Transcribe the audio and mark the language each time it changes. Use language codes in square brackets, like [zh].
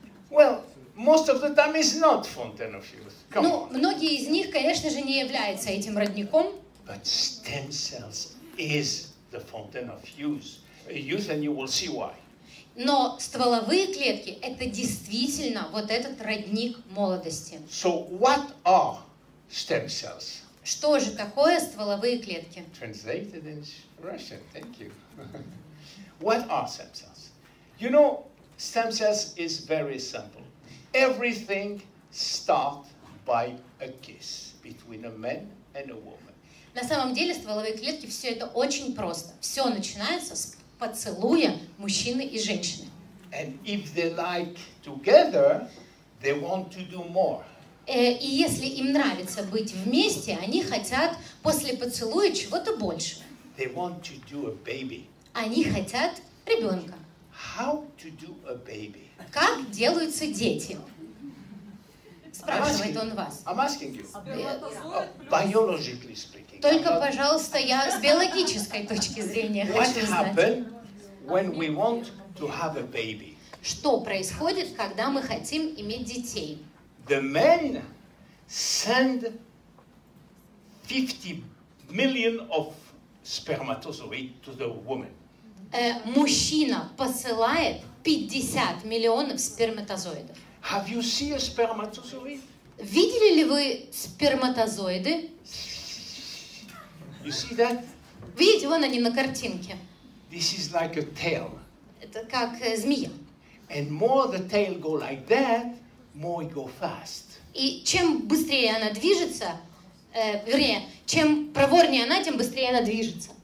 [en] Well, most of the time it's not fountain of youth. Come on. [ru] Многие из них, конечно же, не являются этим родником. [en] But stem cells is the fountain of youth, and you will see why. [ru] Но стволовые клетки – это действительно вот этот родник молодости. [en] So what are stem cells? [ru] Что же такое стволовые клетки? [en] Translated in Russian, thank you. What are stem cells? You know, stem cells is very simple. Everything starts by a kiss between a man and a woman. [ru] На самом деле стволовые клетки все это очень просто. Все начинается с поцелуя мужчины и женщины. [en] And if they like together, they want to do more. [ru] И если им нравится быть вместе, они хотят после поцелуя чего-то большего. [en] They want to do a baby. [ru] Они хотят ребенка. [en] How to do a baby? [ru] Как делаются дети? Спрашивает он вас. [en] I'm asking you. Biologically speaking. [ru] Только, пожалуйста, я с биологической точки зрения хочу знать. [en] What happens when we want to have a baby? [ru] Что происходит, когда мы хотим иметь детей? [en] The men send 50 million of spermatozoids to the woman. [ru] Мужчина посылает 50 миллионов сперматозоидов. [en] Have you seen a spermatozoid? [ru] Видели ли вы сперматозоиды? [en] You see that? [ru] Видите, вон они на картинке. [en] This is like a tail. [ru] Это как змея. [en] And more the tail go like that, more it go fast. [ru] И чем быстрее она движется, вернее, чем проворнее она, тем быстрее она движется.